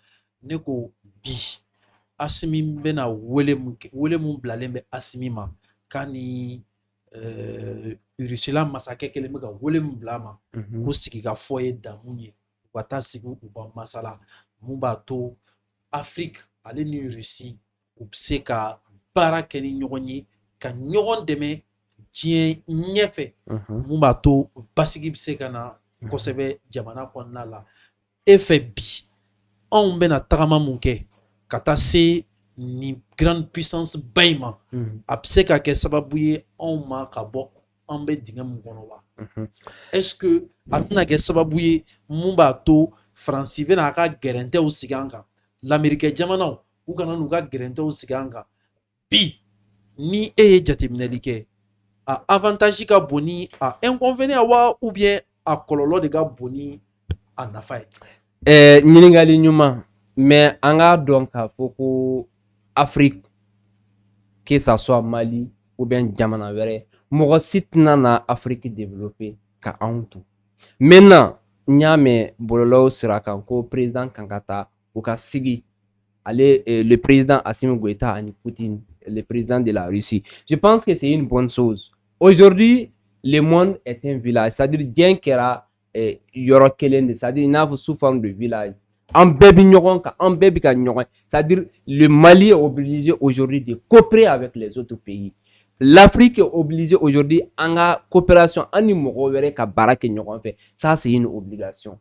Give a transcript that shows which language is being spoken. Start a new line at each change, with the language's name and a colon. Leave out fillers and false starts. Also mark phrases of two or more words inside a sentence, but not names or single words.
Bambara: Ne ko bi Assimi bɛna wele mun bilalen bɛ Assimi ma k'a ni Rusila masakɛ kelen bɛ ka wele mun bila a ma ko sigi ka fɔ ye damun ye, u ka taa sigi u ka masala, mun b'a to Afrique ale ni Russie u bɛ se ka baara kɛ ni ɲɔgɔn ye ka ɲɔgɔn dɛmɛ diɲɛ ɲɛfɛ, mun b'a to basigi bɛ se ka na kosɛbɛ jamana kɔnɔna la. E fɛ bi anw bɛna tagama mun kɛ ka taa se ni
French: grande puissance
Bambara: ba in ma, a bɛ se ka kɛ sababu ye anw ma ka bɔ an bɛ dingɛ mun kɔnɔ wa?
French: Est-ce que
Bambara: a tɛna kɛ sababu ye mun b'a to Faransi bɛna a ka gɛrɛntɛw sigi an kan, l'Amérique jamanaw u kana n'u ka gɛrɛntɛw sigi an kan? Bi ni e ye jateminɛli kɛ, a avantage ka bon ni a inconvénient wa
French: ou bien
Bambara: a kɔlɔlɔ de ka bon ni a nafa ye? Ɲininkali ɲuman, mais an k'a dɔn k'a fɔ ko Afrique,
French: que ça soit Mali ou bien
Bambara: jamana wɛrɛ, mɔgɔ si tɛna na Afrique développer ka anw to. Maintenant n y'a mɛn bɔlɔlɔw sira kan ko président kan ka taa u ka sigi, ale
French: le président
Bambara: Assimi Goïta ani Poutine,
French: le président de la Russie. Je pense que c'est une bonne chose. Aujourd'hui, le monde est un village. C'est-à-dire, bien qu'il y a
Bambara: yɔrɔ kelen de,
French: c'est-à-dire, il y a sous forme de village. C'est-à-dire, le Mali est obligé aujourd'hui de coopérer avec les autres pays. L'Afrique est obligée aujourd'hui en coopération, ça c'est une obligation.